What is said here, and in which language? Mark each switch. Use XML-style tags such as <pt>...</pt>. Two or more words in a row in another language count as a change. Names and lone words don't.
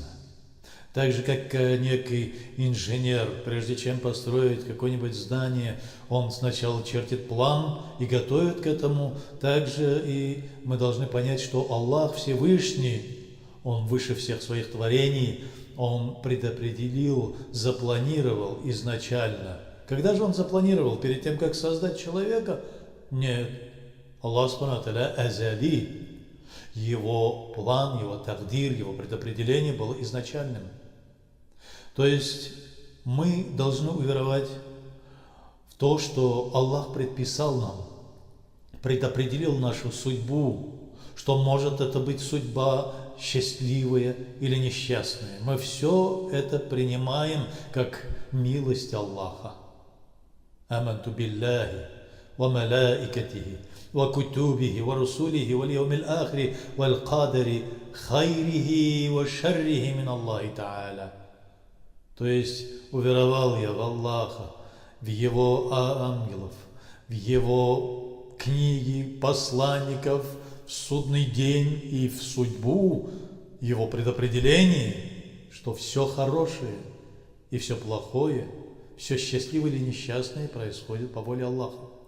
<ru>Так же, как некий инженер, прежде чем построить какое-нибудь здание, он сначала чертит план и готовит к этому, также и мы должны понять, что Аллах Всевышний, Он выше всех своих творений, Он предопределил, запланировал изначально. Когда же Он запланировал? Перед тем, как создать человека? Нет.</ru> <ar>الله سبحانه وتعالى أزلي.</ar> <ru>Его план, его тагдир, его предопределение было изначальным. То есть мы должны уверовать в то, что Аллах предписал нам, предопределил нашу судьбу, что может это быть судьба счастливая или несчастная. Мы все это принимаем как милость Аллаха.</ru> <ar>آمنت بالله وملائكته وكتبه ورسله واليوم الآخر والقدر خيره وشره من الله تعالى.</ar> <ru>То есть уверовал я в Аллаха, в Его ангелов, в Его книги, посланников, в судный день и в судьбу, Его предопределение, что все хорошее и все плохое, все счастливое или несчастное происходит по воле Аллаха.</ru>